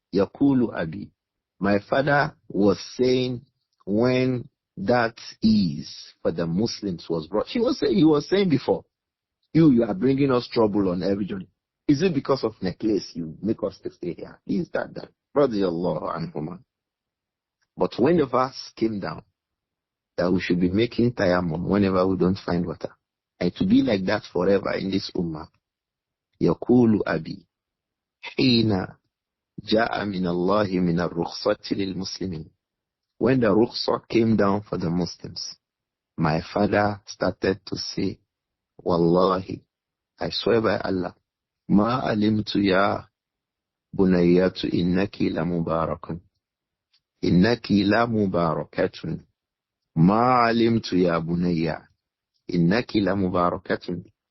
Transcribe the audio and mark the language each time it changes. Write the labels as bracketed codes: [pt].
[ar] يقول أبي. [en] My father was saying when that ease for the Muslims was brought. He was saying before, you are bringing us trouble on every journey. Is it because of necklace you make us to stay here? Is that? Radiyallahu anhuma. But when the verse came down, that we should be making tayammum whenever we don't find water, and to be like that forever in this ummah. [ar] يقول أبي حين جاء من الله من الرخصة للمسلمين. [en] When the rukhsah came down for the Muslims, my father started to say, Wallahi, I swear by Allah, [ar] ما علمت يا بنيات إنك لمبارك إنك لمباركة [en] ما علمت يا بنيات إنك لمباركة.